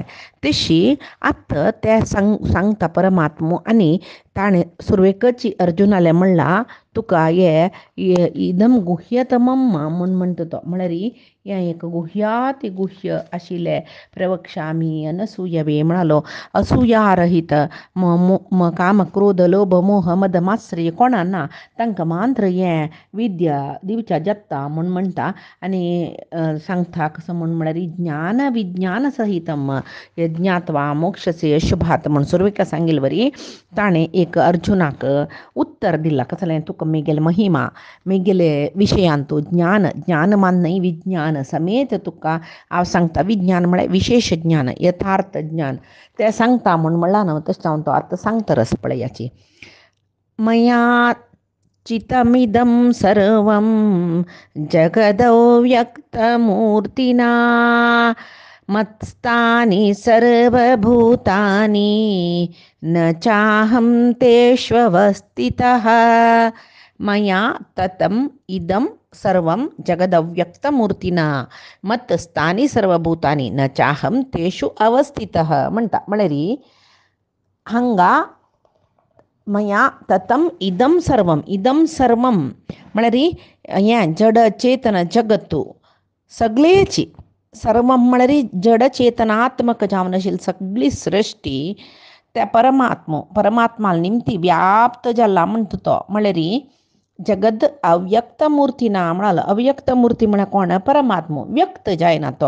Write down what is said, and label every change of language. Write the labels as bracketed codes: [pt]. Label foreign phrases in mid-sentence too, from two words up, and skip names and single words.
[kok] तशी आतां ते सांगता परमात्मो आनी ताणें सुरवेकची अर्जुनाले म्हणला तुका हे [sa] इदम गुह्यतमम [kok] म्हूण म्हणटा तो म्हळ्यार हें एक गुह्याति गुह्य आशिल्लें [sa] प्रवक्ष्यामी अनसूयवे [kok] म्हणालो असूया रहित काम क्रोध लोभ मोह मद मात्सर्य कोणा ना तांकां मात्र हें विद्या दिवच्या जत्ता म्हूण म्हणटा आनी सांगता कसं म्हूण म्हळ्यार [sa] ज्ञान विज्ञान सहितम ज्ञात्वा मोक्षसे अशुभात [kok] म्हूण सुरवेका सांगिल्ले वरी ताणें एक अर्जुनाक उत्तर दिला कसलें तुका मेगेले महिमा मेगेले विशयान तूं ज्ञान मान न्हय विज्ञान समेत तुका हांव सांगता विज्ञान म्हळ्यार विशेष ज्ञान यथार्थ ज्ञान तें सांगता म्हूण म्हणला न्हू तशें जावन तो आतां सांगता रस पळयाची [sa] मया चितमिदं सर्वं जगदव्यक्तमूर्तिना मत्स्थानि सर्वभूतानि न चाहं तेष्वस्थितः मया ततम् इदं सर्वं जगदव्यक्तमूर्तिना मत्स्थानि सर्वभूतानि न चाहं तेषु अवस्थितः [kok] म्हणटा म्हळ्यार हांगा [sa] मया ततम इदं सर्वं [kok] म्हळ्यार हें जड चेतन जगत्तू सगळेची सर्व म्हळ्यार जड चेतनात्मक जावन आशिल्ली सगळी सृश्टी त्या परमात्मा निमती व्याप्त जाला म्हणटा तो म्हळ्यार जगद अव्यक्त मूर्ती ना म्हणालो अव्यक्त मूर्ती म्हळ्यार कोण परमात्मो व्यक्त जायना तो